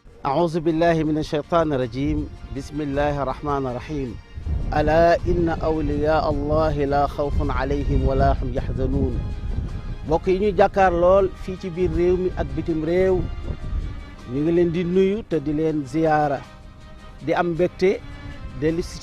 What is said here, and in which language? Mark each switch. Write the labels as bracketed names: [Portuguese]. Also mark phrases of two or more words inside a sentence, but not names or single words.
[Arabic] أعوذ بالله من الشيطان الرجيم بسم الله الرحمن الرحيم ألا إن أولياء الله لا خوف عليهم ولا هم يحزنون [Wolof] mbokk yi ñu jàkkaar lool fii ci biir réew mi ak bitim réew ñu ngi leen di nuyu te di leen ziyaara di am mbégte dellu si